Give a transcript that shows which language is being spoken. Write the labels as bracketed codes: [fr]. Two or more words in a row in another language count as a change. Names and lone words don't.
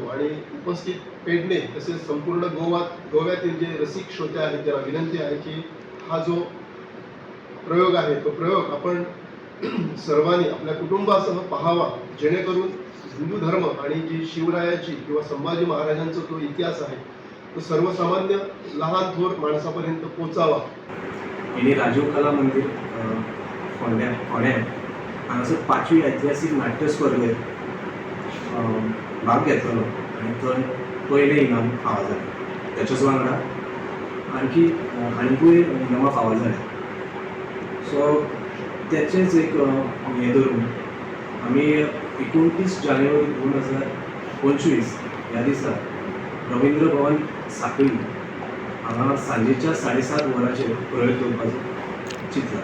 [mr] आणि उपस्थित पेडणे तसेच संपूर्ण गोव्यातील जे रसिक श्रोते आहेत त्यांना विनंती आहे की हा जो प्रयोग आहे तो प्रयोग आपण सर्वांनी आपल्या कुटुंबासह पाहावा, जेणेकरून हिंदू धर्म आणि जी शिवरायाची किंवा संभाजी महाराजांचा तो इतिहास आहे तो सर्वसामान्य लहान थोर माणसापर्यंत पोचावा. [kok] आणि राजीव कला मंदिर फोंड्यां हांगासर 5वी ऐतिहासीक नाट्य स्पर्धेत भाग घेतलो आणि थंय पयलें इनाम फावो जालें. त्याच्याच वांगडा आनीकूय इनामां फावो जाल्यात. सो त्याचेच एक हे धरून आमी 29 जानेवारी 2025 ह्या दिसा रवींद्र भवन साखळी हांगा सांजेच्या 7:30 वरांचेर प्रयोग करपाचो चिंतला.